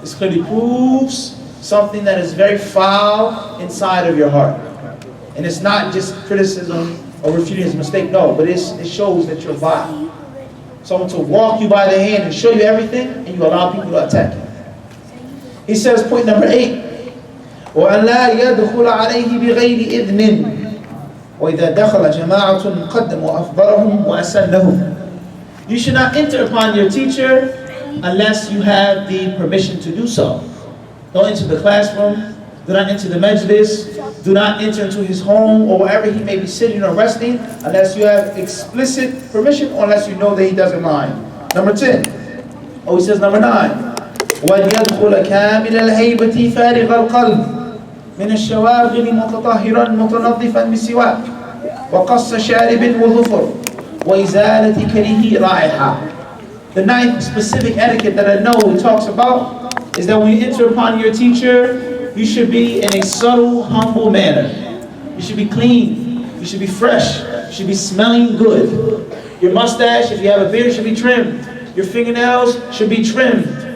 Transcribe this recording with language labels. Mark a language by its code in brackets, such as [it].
[en] This clearly proves something that is very foul inside of your heart. And it's not just criticism or refuting his mistake, no, but it shows that you're vile. Someone to walk you by the hand and show you everything, and you allow people to attack you. He says, point number 8, [ar] وَأَنْ لَا يَدْخُلَ عَلَيْهِ بِغَيْرِ إِذْنٍ وَإِذَا دَخَلَ جَمَاعَةٌ قَدَّمُوا أَفْضَلَهُمْ وَأَسَنَّهُمْ. [en] You should not enter upon your teacher unless you have the permission to do so. Don't enter the classroom, do not enter the majlis, do not enter into his home or wherever he may be sitting or resting unless you have explicit permission or unless you know that he doesn't mind. Number 10. He says number 9. [ar] وَلْيَدْخُلَ كَامِلَ الْهَيْبَةِ فَارِغَ الْقَلْبِ من الشواغل متطهرا متنظفا بسواك وقص شارب وظفر وإزالة كريه رائحة. [en] The 9th specific etiquette that I know he talks about is that when you enter upon your teacher, you should be in a subtle, humble manner. You should be clean. You should be fresh. You should be smelling good. Your mustache, if you have a beard, should be trimmed. Your fingernails should be trimmed.